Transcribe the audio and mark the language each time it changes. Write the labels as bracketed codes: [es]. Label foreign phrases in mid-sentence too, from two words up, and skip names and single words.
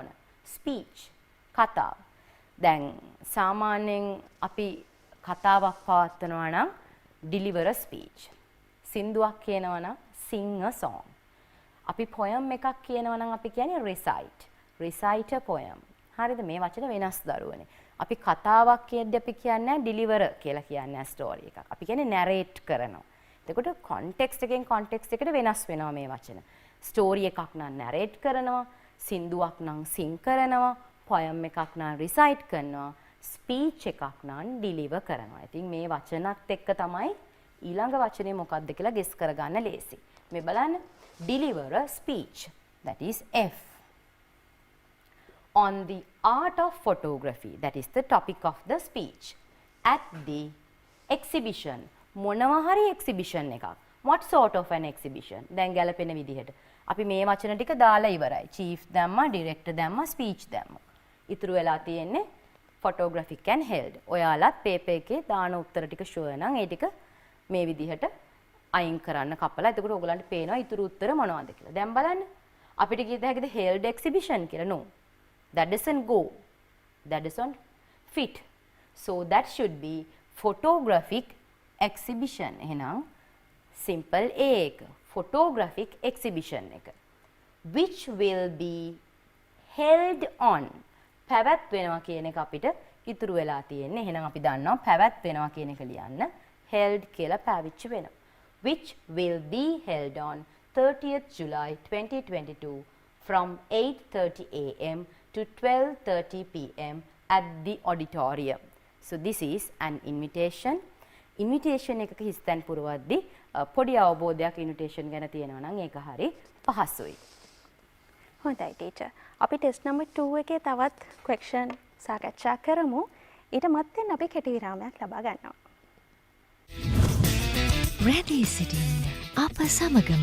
[si] speech. කතාව. දැන් සාමාන්‍යයෙන් අපි කතාවක් පවත්වනවා නම් [en] deliver a speech. [si] සින්දුවක් කියනවා නම් [en] sing a song. [si] අපි poem එකක් කියනවා නම් අපි කියන්නේ recite. [en] recite a poem. [si] හරිද? මේ වචන වෙනස් දරුවනේ. අපි කතාවක් කියද්දී අපි කියන්නේ deliver කියලා කියන්නේ story එකක්. අපි කියන්නේ narrate කරනවා. එතකොට context එකෙන් context එකට වෙනස් වෙනවා මේ වචන. story එකක් නම් narrate කරනවා, සින්දුවක් නම් sing කරනවා, poem එකක් නම් recite කරනවා, speech එකක් නම් deliver කරනවා. ඉතින් මේ වචනත් එක්ක තමයි ඊළඟ වචනේ මොකක්ද කියලා guess කරගන්න ලේසි. මේ බලන්න [en] deliver a speech, that is F. On the art of photography, that is the topic of the speech. At the exhibition, [si] මොනවා හරි exhibition එකක්. [en] What sort of an exhibition? [si] දැන් ගැලපෙන විදිහට අපි මේ වචන ටික දාලා ඉවරයි. chief දැම්මා, director දැම්මා, speech දැම්මා. ඉතුරු වෙලා තියෙන්නේ [en] photographic and held. [si] ඔයාලත් paper එකේ දාන උත්තර ටික sure නම් ඒ ටික මේ විදිහට අයින් කරන්න කපලා. එතකොට ඔයගලන්ට පේනවා ඉතුරු උත්තර මොනවද කියලා. දැන් බලන්න. අපිට කියද හැකිද [en] held exhibition [si] කියලා? No. [en] That doesn't go. That doesn't fit. So that should be photographic exhibition. [si] එහෙනම් simple A එක. [en] photographic exhibition එක. Which will be held on. [si] පැවැත්වෙනවා කියන එක අපිට ඉතුරු වෙලා තියෙන්නේ. එහෙනම් අපි දන්නවා පැවැත්වෙනවා කියන එක ලියන්න held කියලා පාවිච්චි වෙනවා. [en] Which will be held on 30th July 2022 from 8:30 a.m. to 12:30 p.m. at the auditorium. So this is an invitation. [si] Invitation එකක හිස්තැන් පුරවද්දී පොඩි අවබෝධයක් invitation ගැන තියෙනවා නම් ඒක හරි පහසුයි. හොඳයි ටීචර්. අපි [en] test number [si] 2 එකේ තවත් ක්වෙස්චන් සාකච්ඡා කරමු. ඊට මත්තෙන් අපි කෙටි විරාමයක් ලබා ගන්නවා. රැඳී සිටින් අප සමගම